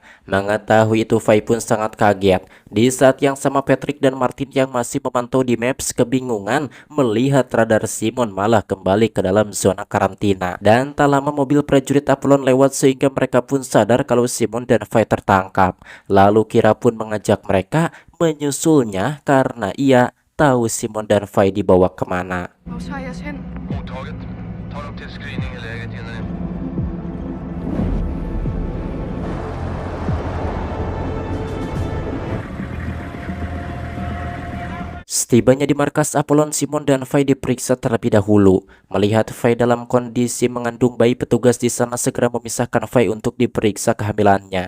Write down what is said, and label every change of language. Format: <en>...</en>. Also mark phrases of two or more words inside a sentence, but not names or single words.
<id>Mengetahui itu Fai pun sangat kaget. Di saat yang sama Patrick dan Martin yang masih memantau di maps kebingungan melihat radar Simon malah kembali ke dalam zona karantina. Dan tak lama mobil prajurit Apollon lewat sehingga mereka pun sadar kalau Simon dan Fai tertangkap. Lalu Kira pun mengajak mereka menyusulnya karena ia tahu Simon dan Fai dibawa kemana.</id> <sv>Mottaget. Ta dem till screening i lägret innan ni...</sv> <id>Setibanya di markas Apollon, Simon dan Fai diperiksa terlebih dahulu. Melihat Fai dalam kondisi mengandung bayi, petugas di sana segera memisahkan Fai untuk diperiksa kehamilannya.</id>